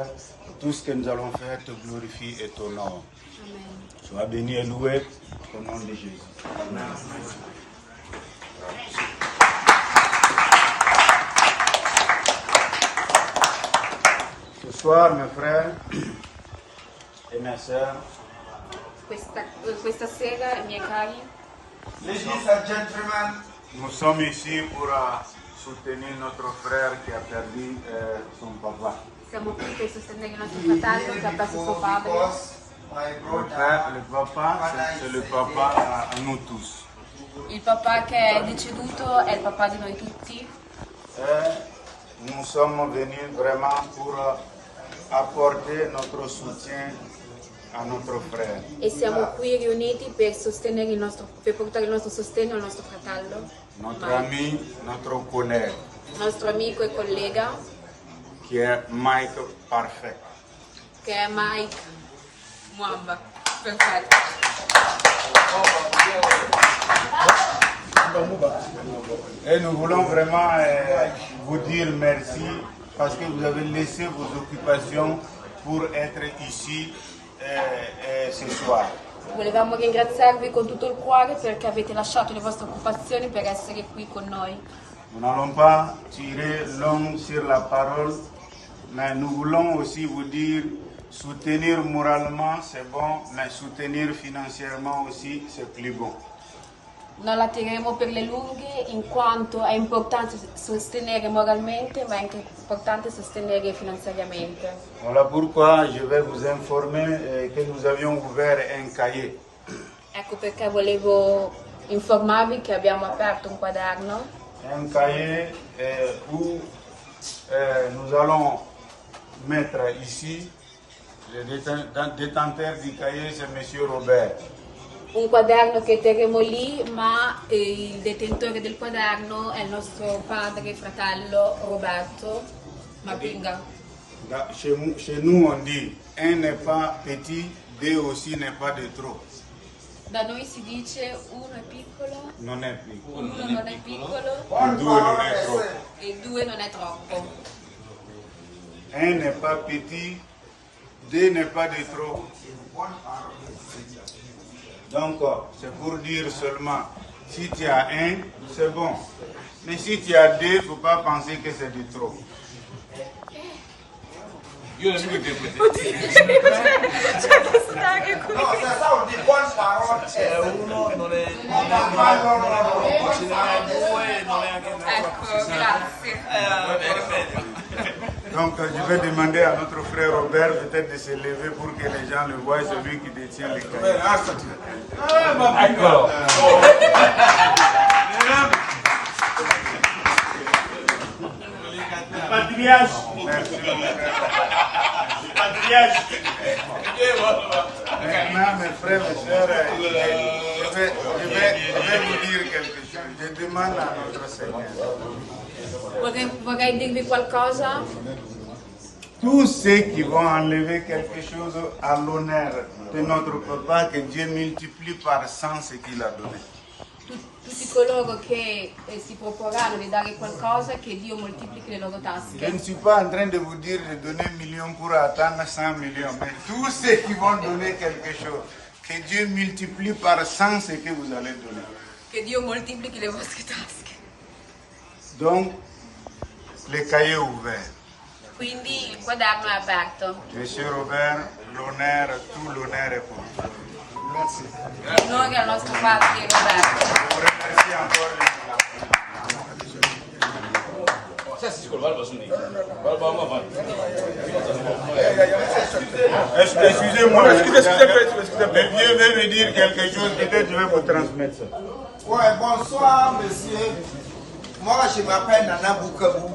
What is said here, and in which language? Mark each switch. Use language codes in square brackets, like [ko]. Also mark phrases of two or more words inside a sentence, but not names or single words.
[fr] Et tout ce que nous allons faire te glorifie et t'honore. Sois béni et loué au nom de Jésus. Amen. Ce soir, mes frères et mes sœurs, [it] Questa sera, miei cari, [en] ladies and gentlemen, [fr] nous sommes ici pour soutenir notre frère qui a perdu son papa. [it] siamo qui per sostenere il nostro fratello che ha perso suo padre. [fr] Le papa, c'est le papa à nous tous. [it] Il papà che è deceduto è il papà di noi tutti. [fr] Nous sommes venus vraiment pour apporter notre soutien [it] a nostro [fr] frère. [it] E siamo qui riuniti per sostenere per portare il nostro sostegno al nostro fratello, [fr] Notre ami, notre collègue, [it] il nostro amico e collega, [fr] qui est Mike Parfait. [it] che è Mike Mwamba. Perfetto. [fr] Et nous voulons vraiment vous dire merci parce que vous avez laissé vos occupations pour être ici ce soir. [it] Volevamo ringraziarvi con tutto il cuore perché avete lasciato le vostre occupazioni per essere qui con noi. [fr] Nous n'allons pas tirer long sur la parole, mais nous voulons aussi vous dire soutenir moralement c'est bon, mais soutenir financièrement aussi c'est plus bon. [it] Non la tireremo per le lunghe in quanto è importante sostenere moralmente ma è anche importante sostenere finanziariamente. [fr] Voilà pourquoi je vais vous informer que nous avions ouvert un cahier. [it] Ecco perché volevo informarvi che abbiamo aperto un quaderno. [fr] Un cahier où nous allons mettre ici, le détenteur du cahier c'est M. Robert. [it] Un quaderno che terremo lì, ma il detentore del quaderno è il nostro padre e fratello Roberto Mapinga. [fr] Chez nous on dit, un n'est pas petit, deux aussi n'est pas de trop. [it] Da noi si dice uno è piccolo, Non è piccolo. uno non è piccolo E due non è troppo. e due non è troppo. [fr] Un n'est pas petit, deux n'est pas de trop. Donc, c'est pour dire seulement, si tu as un, c'est bon. Mais si tu as deux, il ne faut pas penser que c'est de trop. [it] Io non mi No, se sa un di buon parole. Uno non è due, non è anche Ecco, grazie. [fr] Donc, je vais demander à notre frère Robert peut-être de se lever pour que les gens le voient, c'est lui qui détient les cahiers. [it] Eccolo. [fr] Patriage. Merci. Patriage. Maintenant, mes frères et sœurs, je vais vous dire quelque chose. Je demande à notre Seigneur. [it] Vorrei dirvi qualcosa. [fr] Tous ceux qui vont enlever quelque chose à l'honneur de notre papa, que Dieu multiplie par 100 ce qu'il a donné. [it] tutti coloro che si proporranno di dare qualcosa, che Dio moltiplichi le loro [fr] Je [it] tasche. [fr] ne suis pas en train de vous dire de donner 1 million pour attendre 100 millions, mais tous ceux qui vont donner quelque chose, que Dieu multiplie par 100 ce que vous allez donner. [it] Che Dio moltiplichi le vostre tasche. [fr] Donc, le cahier est ouvert. [it] Quindi il quaderno è aperto. [fr] Monsieur Robert, l'honneur, tout l'honneur est pour vous. Merci. [it] L'onore al nostro padre Roberto. [fr] Merci encore. Excusez-moi, le vieux veut me dire quelque chose, peut-être je vais vous transmettre ça. Ouais, bonsoir, monsieur. Moi, je m'appelle Nana Boukabou.